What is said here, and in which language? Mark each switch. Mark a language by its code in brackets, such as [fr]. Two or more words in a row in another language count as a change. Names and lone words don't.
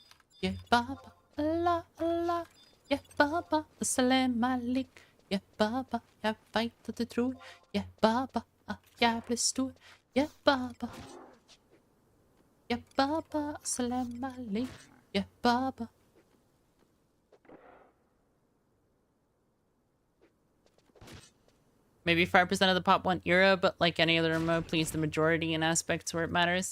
[en] Yeah, Baba, Allah, Allah. Yeah, Baba, Salam Ali. Yeah, Baba, [sv] jag vet att du tror. Yeah, Baba, jag blir stor. [en] Yeah, Baba. Yeah, Baba, Salam Ali. Yeah, Baba. Maybe 5% of the pop want era, but like any other MMO, please the majority in aspects where it matters.